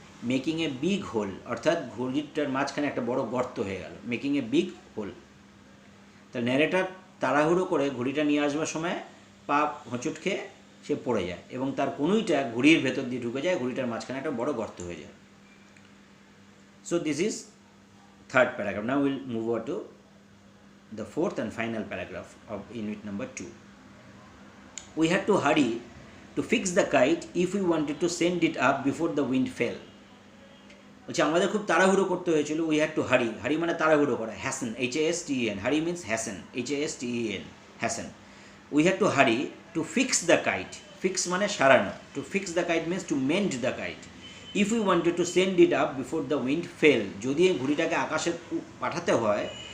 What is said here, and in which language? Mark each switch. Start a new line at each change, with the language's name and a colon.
English: making a big hole
Bangla: অর্থাৎ ঘুড়িটার মাঝখানে একটা বড় গর্ত হয়ে গেল।
English: Making a big hole.
Bangla: তাহলে ন্যারেটার তাড়াহুড়ো করে ঘুড়িটা নিয়ে আসবার সময় পা হোঁচট খেয়ে সে পড়ে যায় এবং তার কনুইটা ঘুড়ির ভেতর দিয়ে ঢুকে যায়, ঘুড়িটার মাঝখানে একটা বড় গর্ত হয়ে যায়।
English: So this is third paragraph. Now we'll move on to the fourth and final paragraph of unit number 2. We had to hurry to fix the kite if we wanted to send it up before the wind fell.
Bangla: বলছে আমাদের খুব তাড়াহুড়ো করতে হয়েছিল।
English: we had to hurry
Bangla: মানে তাড়াহুড়ো করা।
English: হ্যাসেন, HASTEN, হারি means হ্যাসেন, HASTEN, হ্যাসেন। We had to hurry to fix the kite, fix
Bangla: মানে সারানো,
English: To fix the kite means to mend the kite. If you wanted to send it up before the wind fell,
Bangla: যদি এই ঘুড়িটাকে আকাশে পাঠাতে হয়